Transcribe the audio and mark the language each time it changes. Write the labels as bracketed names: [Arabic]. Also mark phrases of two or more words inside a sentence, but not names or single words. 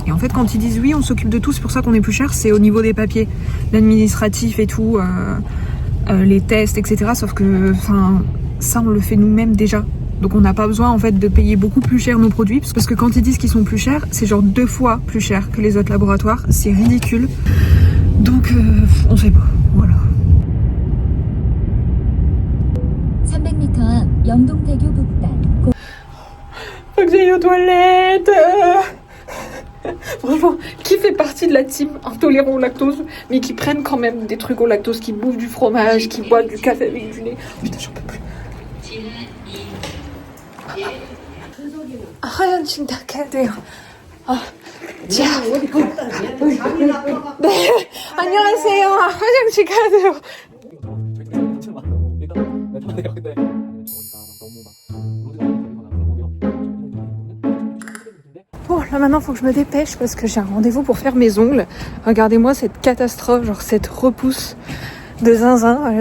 [French] Et en fait quand ils disent oui on s'occupe de tout, c'est pour ça qu'on est plus cher, c'est au niveau des papiers, l'administratif et tout, les tests, etc. Sauf que ça on le fait nous-mêmes déjà. Donc on n'a pas besoin en fait de payer beaucoup plus cher nos produits, parce que quand ils disent qu'ils sont plus chers, c'est genre 2 fois plus cher que les autres laboratoires, c'est ridicule. Donc on sait pas, voilà. [Korean] 300m 앞 영동대교 북단. [French] Faut que j'aille aux toilettes. Franchement, qui fait partie de la team intolérant au lactose, mais qui prennent quand même des trucs au lactose, qui bouffent du fromage, qui boivent du café avec du lait. Putain, j'en peux plus. [Korean] 화장실 닦아야 돼요. 자. 네, 안녕하세요. 화장실 가야 돼요. [French] Bon, là maintenant faut que je me dépêche parce que j'ai un rendez-vous pour faire mes ongles. Regardez-moi cette catastrophe, genre cette repousse de zinzin.